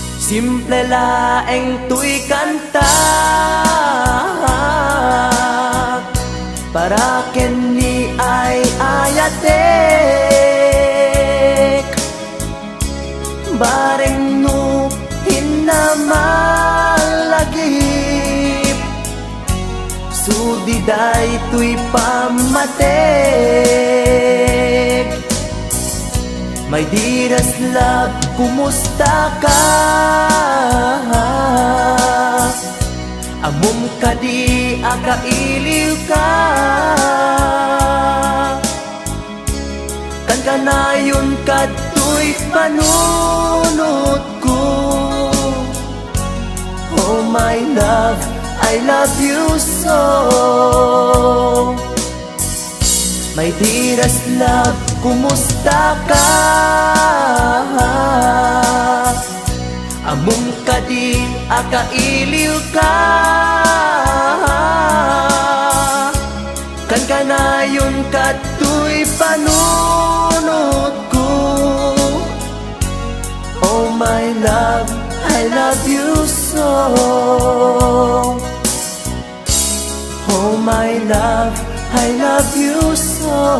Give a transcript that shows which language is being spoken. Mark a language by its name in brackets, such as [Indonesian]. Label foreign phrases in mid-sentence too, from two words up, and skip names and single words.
[Iloko] Simple laeng tuy kanta para ken ni ay ayatek bareng no hinamalagip sudiday tuy pamatek. [English] My dearest love, [Iloko] kumusta ka? Amom ka di akailiw ka. Kan kanayon ka tuy panunot ko. [English] Oh my love, I love you so. My dearest love, [Iloko] kumusta ka? Amom ka di akailiw ka. Kan kanayon ka tuy panunot ko. [English] Oh my love, I love you so. Oh my love, I love you so.